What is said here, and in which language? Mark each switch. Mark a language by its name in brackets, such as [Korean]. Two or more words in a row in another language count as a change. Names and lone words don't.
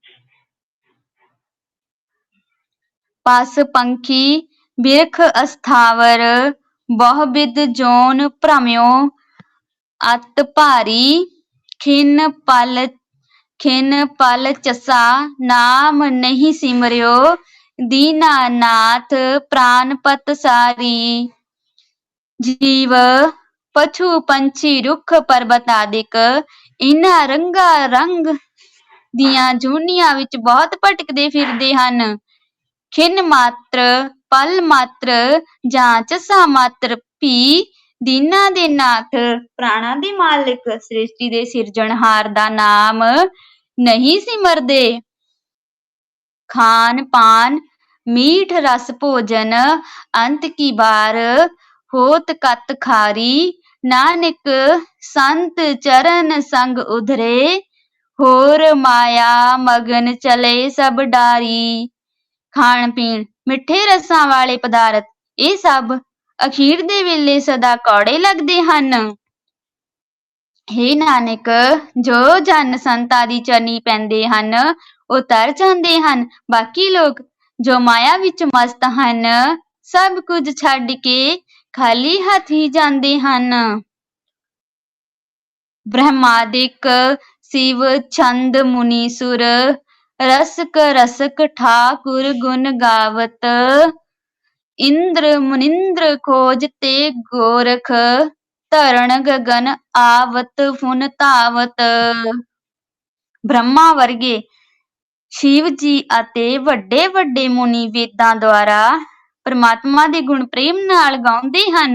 [Punjabi] ਪਸ ਪੰਖੀ ਬਿਰਖ ਅਸਥਾਵਰ, ਬਹੁ-ਬਿਧ ਜੋਨ ਭ੍ਰਮਿਓ ਅਤ ਭਾਰੀ। ਖਿਨ ਪਲ ਚਸਾ, ਨਾਮ ਨਹੀਂ ਸਿਮਰਿਓ ਦੀਨਾਨਾਥ ਪ੍ਰਾਣਪਤ ਸਾਰੀ। जीव ਪਸ਼ੂ ਪੰਛੀ ਰੁੱਖ ਪਰਬਤ ਆਦਿਕ ਇਹਨਾਂ ਰੰਗਾ ਰੰਗ ਦੀਆਂ ਜੂਨੀਆਂ ਵਿੱਚ ਬਹੁਤ ਭਟਕਦੇ ਫਿਰਦੇ ਹਨ। ਖਿਣ ਮਾਤਰ, ਪਲ ਮਾਤਰ ਜਾਂ ਝੱਸਾ ਮਾਤਰ ਵੀ ਦੀਨਾਂ ਦੇ ਨਾਥ, ਪ੍ਰਾਣਾਂ ਦੇ ਮਾਲਿਕ, ਸ੍ਰਿਸ਼ਟੀ ਦੇ ਸਿਰਜਣਹਾਰ ਦਾ ਨਾਮ ਨਹੀਂ ਸਿਮਰਦੇ। ਖਾਨ ਪਾਨ ਮੀਠ ਰਸ ਭੋਜਨ ਅੰਤ ਕੀ ਬਾਰ ਹੋਤ ਕਤ ਖਾਰੀ। ਨਾਨਕ ਸੰਤ ਚਰਣ ਸੰਗ ਉਧਰੇ ਹੋਰ ਮਾਇਆ ਮਗਨ ਚਲੇ ਸਭ ਡਾਰੀ। ਖਾਣ ਪੀਣ ਮਿੱਠੇ ਰਸਾਂ ਵਾਲੇ ਪਦਾਰਥ ਇਹ ਸਭ ਅਖੀਰ ਦੇ ਵੇਲੇ ਸਦਾ ਕੌੜੇ ਲੱਗਦੇ ਹਨ। ਹੇ ਨਾਨਕ, ਜੋ ਜਨ ਸੰਤ ਆਦਿ ਚਰਨੀ ਪੈਂਦੇ ਹਨ ਉਹ ਤਰ ਜਾਂਦੇ ਹਨ। ਬਾਕੀ ਲੋਕ ਜੋ ਮਾਇਆ ਵਿੱਚ ਮਸਤ ਹਨ ਸਭ ਕੁਝ ਛੱਡ ਕੇ ਖਾਲੀ ਹੱਥ ਹੀ ਜਾਂਦੇ ਹਨ। ਬ੍ਰਹਮਾਦਿਕ ਸਿਵ ਛੰਦ ਮੁਨਿ ਸੁਰ ਰਸਕ ਰਸਕ ਠਾਕੁਰ ਗੁਣ ਗਾਵਤ। ਇੰਦ੍ਰ ਮੁਨਿੰਦ੍ਰ ਖੋਜਤੇ ਗੋਰਖ ਧਰਨ ਗਗਨ ਆਵਤ ਫੁਨ ਧਾਵਤ। ਬ੍ਰਹਮਾ ਵਰਗੇ ਸ਼ਿਵ ਜੀ ਅਤੇ ਵੱਡੇ ਵੱਡੇ ਮੁਨੀ ਵੇਦਾਂ ਦੁਆਰਾ ਪਰਮਾਤਮਾ ਦੇ ਗੁਣ ਪ੍ਰੇਮ ਨਾਲ ਗਾਉਂਦੇ ਹਨ।